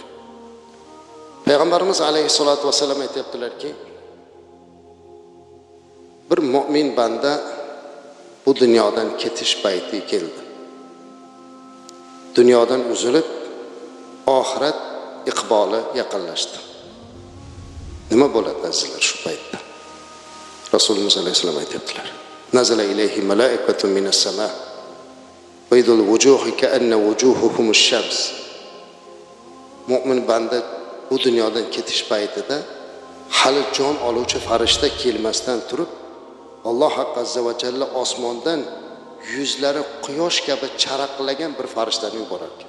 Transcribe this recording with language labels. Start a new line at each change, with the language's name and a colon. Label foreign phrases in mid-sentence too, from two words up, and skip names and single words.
Uzbek: Payg'ambarimiz alayhissalatu vassalam aytibdilarki, bir mu'min banda bu dunyodan ketish payti keldi. Dunyodan uzilib, oxirat iqboli yaqinlashdi. Nima bo'ladi azizlar shu paytda? Rasulimiz alayhissalom aytibdilar.
Arabic: نزل إليه ملائكة من السماء. بيض الوجوه كأن وجوههم الشمس.
Uzbek: Mu'min banda bu dunyodan ketish paytida hali jon oluvchi farishta kelmasdan turib, Alloh azza va jalla osmondan yuzlari quyosh kabi charaqlagan bir farishtani yuborar ekan.